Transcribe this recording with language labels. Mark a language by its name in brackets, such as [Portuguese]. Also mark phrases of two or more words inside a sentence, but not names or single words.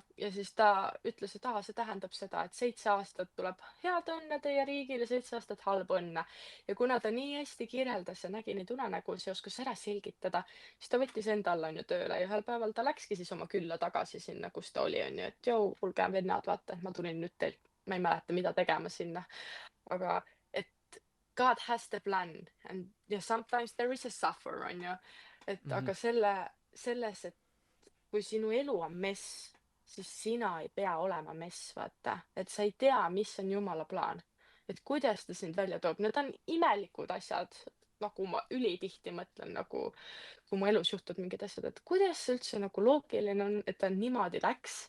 [Estonian] Ja siis ta ütles, et see tähendab seda, et 7 aastat tuleb head õnne teie riigile, 7 aastat halba õnne. Ja kuna ta nii hästi kirjeldas ja nägi neid unenägusid ja oskas ära selgitada, siis ta võttis enda alla, on ju, tööle ja ühel päeval ta läkski siis oma külla tagasi sinna, kus ta oli, on ju, et joo, kuulge vennad, vaata, et ma tulin nüüd teilt, ma ei mäleta, mida tegema sinna. Aga et [English] God has the plan and yeah, sometimes there is a suffer, [Estonian] on ju. Et aga selles, et kui sinu elu on mess, siis sina ei pea olema mess, vaata. Et sa ei tea, mis on Jumala plaan. Et kuidas ta sind välja toob. Need on imelikud asjad, nagu ma ülitihti mõtlen, nagu kui mu elus juhtud mingid asjad, et kuidas see üldse nagu loogiline on, et ta niimoodi läks.